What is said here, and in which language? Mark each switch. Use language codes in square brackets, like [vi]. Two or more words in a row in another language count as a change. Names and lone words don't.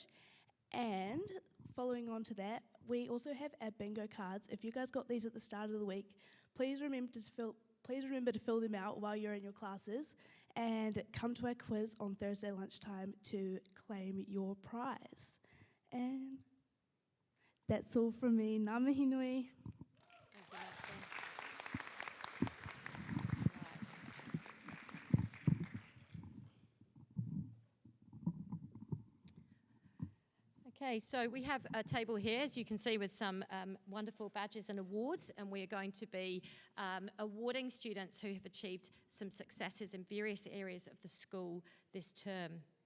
[en] And following on to that, we also have our bingo cards. If you guys got these at the start of the week, please remember to fill them out while you're in your classes, and come to our quiz on Thursday lunchtime to claim your prize. And that's all from me. [mi] Ngā mihi nui. [en] Okay, so we have a table here, as you can see, with some wonderful badges and awards, and we are going to be awarding students who have achieved some successes in various areas of the school this term.